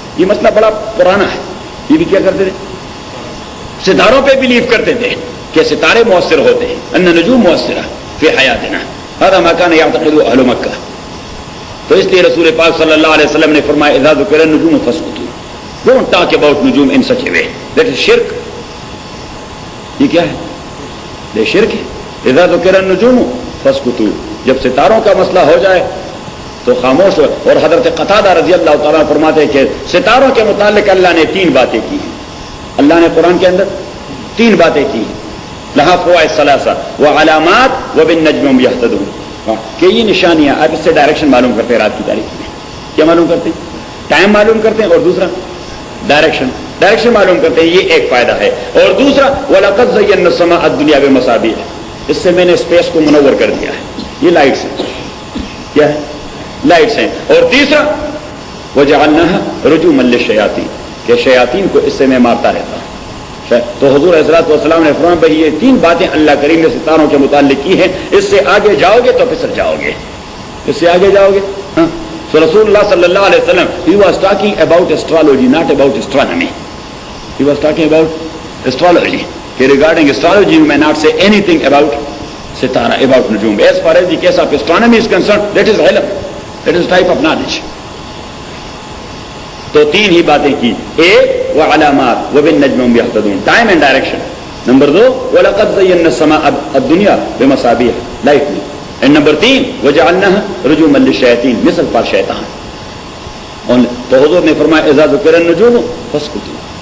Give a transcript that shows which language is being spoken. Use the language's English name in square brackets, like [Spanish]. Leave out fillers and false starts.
[Urdu] یہ مسئلہ بڑا پرانا ہے. یہ بھی کیا کرتے تھے؟ ستاروں پہ بلیو کرتے تھے کہ ستارے مؤثر ہوتے ہیں. [Arabic] ان نجوم مؤثرہ فی حیاتنا, هذا ما كان يعتقد اهل مکہ. [Urdu] تو اس لیے رسول پاک صلی اللہ علیہ وسلم نے فرمایا [Arabic] اذا ذکر النجوم فاسکتوا. [English] Don't talk about نجوم in such a way. That is shirk. [Urdu] یہ کیا ہے؟ یہ شرک ہے. [Arabic] اذا ذکر النجوم فاسکتوا. [Urdu] جب ستاروں کا مسئلہ ہو جائے تو خاموش ہو. اور حضرت قتادہ رضی اللہ تعالیٰ فرماتے ہیں کہ ستاروں کے متعلق اللہ نے 3 باتیں کی ہیں. اللہ نے قرآن کے اندر 3 باتیں کی ہیں. [Arabic] لہا فوائد ثلاثہ وعلامات وبالنجم هم يهتدون. [Urdu] کہ یہ نشانیاں آپ اس سے ڈائریکشن معلوم کرتے ہیں. رات کی تاریخ میں کیا معلوم کرتے ہیں؟ ٹائم معلوم کرتے ہیں. اور دوسرا ڈائریکشن معلوم کرتے ہیں. یہ ایک فائدہ ہے. اور دوسرا [Arabic] وَلَقَدْ زَيَّنَّا السَّمَاءَ الدُّنْيَا بِمَصَابِيحَ. [Urdu] اس سے میں نے اسپیس کو منور کر دیا ہے. یہ لائٹس ہیں. کیا ہے؟ لائٹس ہیں. اور تیسرا [Arabic] وَجَعَلْنَاهَا رُجُومًا لِلشَّيَاطِينِ. [Urdu] کہ شیاطین کو اس سے میں مارتا رہتا ہوں. تو حضور علیہ الصلوۃ والسلام نے فرمایا بھائی یہ 3 باتیں اللہ کریم نے ستاروں کے متعلق کی ہیں. اس سے آگے جاؤ گے تو پھسل جاؤ گے. اس سے آگے جاؤ گے. ہاں. [English] So رسول اللہ صلی اللہ علیہ وسلم he was talking about astrology, not about astronomy. He was talking about astrology. Regarding astrology you may not say anything about sitara, about nujum. As far as the case of astronomy is concerned, that is ilm, that is type of knowledge. [Urdu] تو 3 ہی باتیں کی. [Arabic] ایک وعلامات وبالنجم هم يهتدون, [English] Time and direction. [Arabic] نمبر 2 وَلَقَدْ زَيَّنَّا السَّمَاءَ الدُّنْيَا بِمَصَابِيحَ, [Urdu] light میں. [English] and number 3 [Arabic] وَجَعَلْنَاهَا رُجُومًا لِلشَّيَاطِينِ, [Urdu] مثل پر شیطان. تو حضور نے فرمایا [Arabic] اذا ذکر النجوم فاسکتوا.